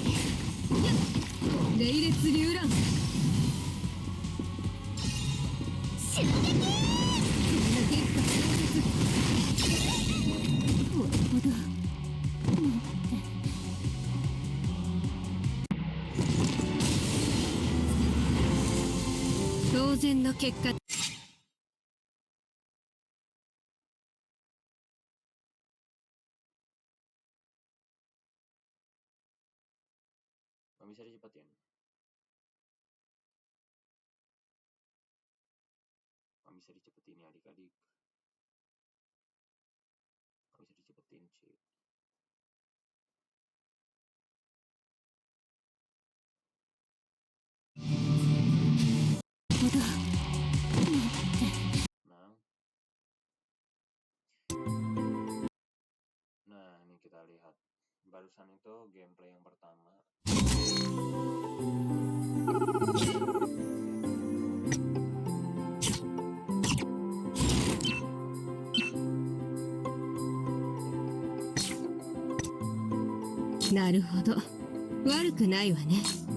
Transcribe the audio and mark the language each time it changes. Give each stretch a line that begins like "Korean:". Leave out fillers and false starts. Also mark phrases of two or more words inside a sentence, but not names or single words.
Japanese: レイレツリュウラン襲撃。こんな結果ほどほど当然の結果。
Indonesian: bisa dicepetin. Bisa dicepetin ya adik-adik. Bisa dicepetin sih. Nah, ini kita lihat. Barusan itu gameplay yang pertama.
Japanese: Naruhodo. 悪くないわね。